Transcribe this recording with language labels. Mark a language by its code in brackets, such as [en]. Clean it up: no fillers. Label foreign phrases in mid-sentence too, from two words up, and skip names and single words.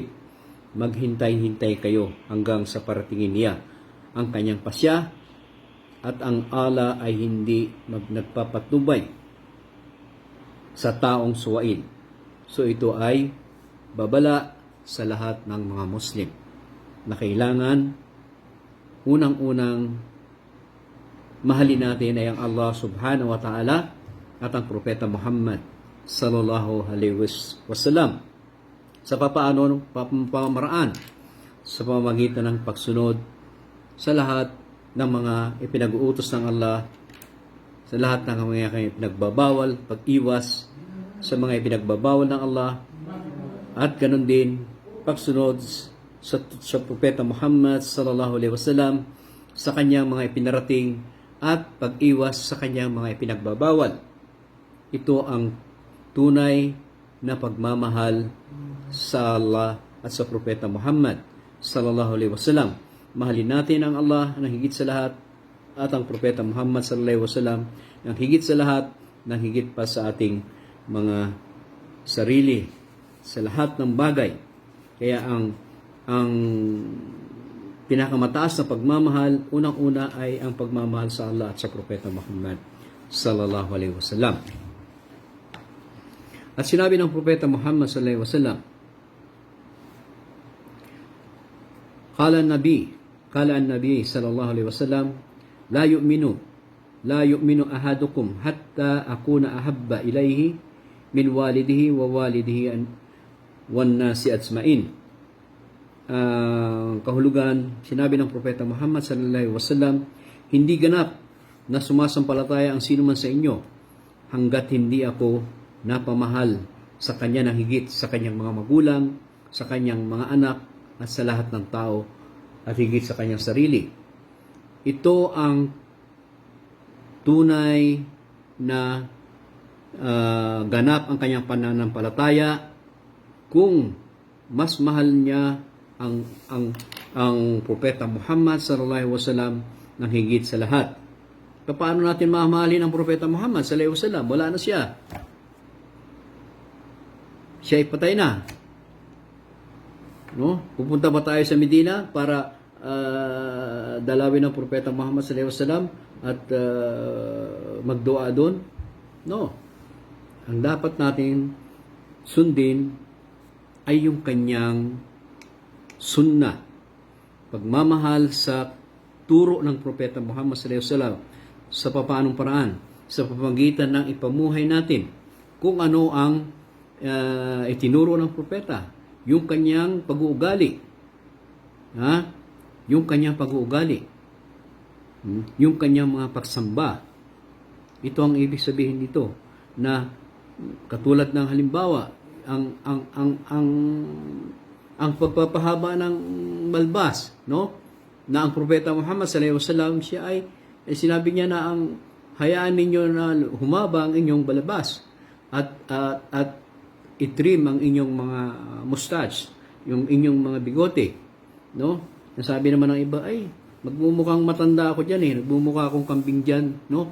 [tl] Maghintay-hintay kayo hanggang sa paratingin niya ang kanyang pasya, at ang ala ay hindi nagpapatnubay sa taong suwain. So ito ay babala sa lahat ng mga Muslim na kailangan unang-unang mahalin natin ay ang Allah [ar] سبحانه وتعالى [tl] at ang Propeta Muhammad [ar] صلى الله عليه وسلم [tl] sa pamamaraan sa pamamagitan ng pagsunod sa lahat ng mga ipinag-uutos ng Allah, sa lahat ng mga ipinagbabawal, pag-iwas sa mga ipinagbabawal ng Allah, at ganun din pagsunod sa Propeta Muhammad [ar] صلى الله عليه وسلم [tl] sa kanyang mga ipinarating at pag-iwas sa kanyang mga ipinagbabawal. Ito ang tunay na pagmamahal sa Allah at sa Propeta Muhammad [ar] صلى الله عليه وسلم. [tl] Mahalin natin ang Allah ng higit sa lahat at ang Propeta Muhammad [ar] صلى الله عليه وسلم [tl] ng higit sa lahat, ng higit pa sa ating mga sarili, sa lahat ng bagay. Kaya ang pinakamataas na pagmamahal, unang-una ay ang pagmamahal sa Allah at sa Propeta Muhammad [ar] صلى الله عليه وسلم. [tl] At sinabi ng Propeta Muhammad [ar] صلى الله عليه وسلم قال النبي صلى الله عليه وسلم لا يؤمن أحدكم حتى أكون أحب إليه من والده وولده والناس أجمعين. [tl] Kahulugan, sinabi ng Propeta Muhammad [ar] صلى الله عليه وسلم, [tl] hindi ganap na sumasampalataya ang sino man sa inyo hanggat hindi ako napamahal sa kanya ng higit sa kanyang mga magulang, sa kanyang mga anak, at sa lahat ng tao, at higit sa kanyang sarili. Ito ang tunay na ganap ang kanyang pananampalataya kung mas mahal niya ang Propeta Muhammad [ar] صلى الله عليه وسلم [tl] ng higit sa lahat. Paano natin mamahalin ang Propeta Muhammad [ar] صلى الله عليه وسلم? [tl] Wala na siya. Siya ay patay na. No? Pupunta ba tayo sa Medina para dalawin ang Propeta Muhammad [ar] صلى الله عليه وسلم [tl] at magdua doon? No. Ang dapat nating sundin ay yung kanyang sunnah, pagmamahal sa turo ng Propeta Muhammad [ar] صلى الله عليه وسلم [tl] sa papaanong paraan, sa pamamagitan ng ipamuhay natin kung ano ang itinuro ng propeta, yung kanyang pag-uugali, yung kanyang pag-uugali, yung kanyang mga pagsamba. Ito ang ibig sabihin dito, na Katulad ng halimbawa, ang pagpapahaba ng balbas, no? Na ang propeta Muhammad [ar] صلى الله عليه وسلم [tl] siya ay sinabi niya na ang hayaan ninyo na humaba ang inyong balbas at itrim ang inyong mga mustache, yung inyong mga bigote, no? Nasabi naman ng iba ay magmumukhang matanda ako diyan nagmumukha akong kambing diyan, no?